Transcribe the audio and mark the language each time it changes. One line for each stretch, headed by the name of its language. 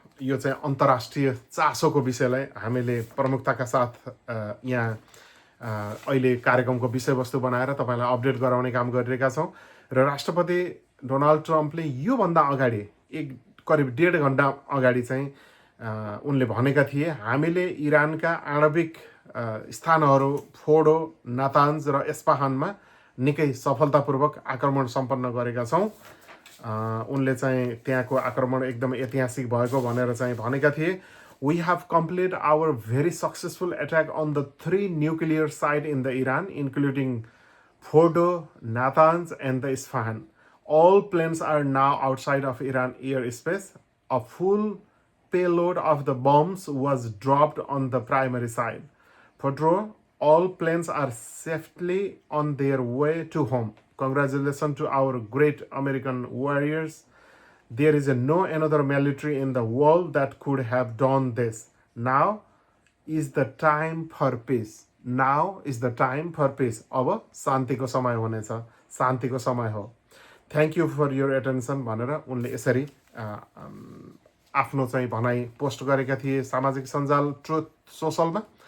Nepali: यो चाहिँ अन्तर्राष्ट्रिय चासोको विषयलाई हामीले प्रमुखताका साथ यहाँ अहिले कार्यक्रमको विषयवस्तु बनाएर तपाईँलाई अपडेट गराउने काम गरिरहेका छौँ र राष्ट्रपति डोनाल्ड ट्रम्पले योभन्दा अगाडि करिब 1.5 घन्टा अगाडि चाहिँ उनले भनेका थिए हामीले इरानका आणविक स्थानहरू फोर्डो, नातान्ज र एस्पाहानमा निकै सफलतापूर्वक आक्रमण सम्पन्न गरेका छौँ। उनले चाहिँ त्यहाँको आक्रमण एकदम ऐतिहासिक भएको भनेर चाहिँ भनेका थिए।
English: We have completed our very successful attack on the 3 nuclear sites in the Iran, including Fordo, Natanz, and the Isfahan. All planes are now outside of Iran airspace. A full payload of the bombs was dropped on the primary side. Fordo, all planes are safely on their way to home. Congratulations to our great American warriors. There is no another military in the world that could have done this. Now is the time for peace. Now is the time for peace.
Nepali: अब शान्तिको समय हुनेछ, शान्तिको समय हो.
English: Thank you for your attention
Nepali: भनेर उनले यसरी आफ्नो चाहिँ भनाइ पोस्ट गरेका थिए सामाजिक सञ्जाल ट्रुथ सोशलमा.